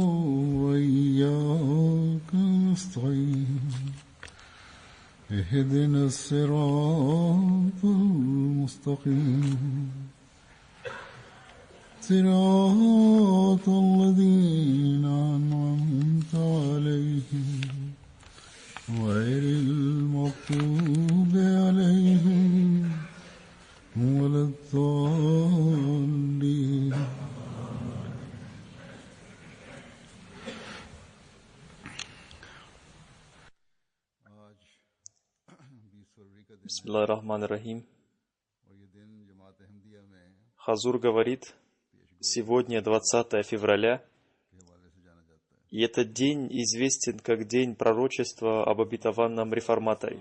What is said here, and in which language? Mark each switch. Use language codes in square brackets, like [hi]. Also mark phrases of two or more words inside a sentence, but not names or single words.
[ar] وإياك نستعين اهدنا الصراط المستقيم صراط الذين أنعمت عليهم غير المغضوب عليهم ولا الضالين. بسم الله الرحمن الرحيم. [ru] Хазур говорит, сегодня 20 февраля, и этот день известен как день пророчества об обетованном реформаторе.